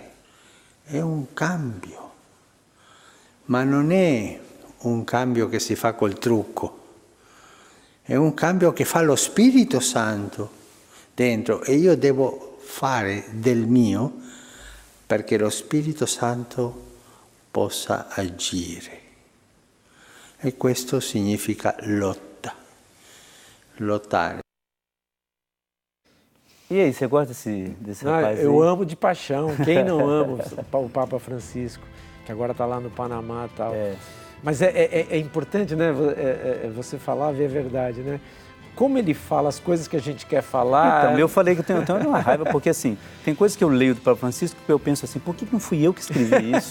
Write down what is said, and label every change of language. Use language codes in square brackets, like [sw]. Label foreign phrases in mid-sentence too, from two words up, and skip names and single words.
[it] È un cambio, ma non è un cambio che si fa col trucco, è un cambio che fa lo Spirito Santo dentro e io devo fare del mio perché lo Spirito Santo possa agire. E questo significa lotta, lottare. [pt] E aí, você gosta desse rapaz aí? Eu amo de paixão. Quem não ama o Papa Francisco, que agora está lá no Panamá e tal. Mas é importante, né, você falar, ver a verdade, né? Como ele fala as coisas que a gente quer falar... Então, eu falei que eu tenho uma raiva, porque assim, tem coisas que eu leio do Papa Francisco que eu penso assim, por que não fui eu que escrevi isso?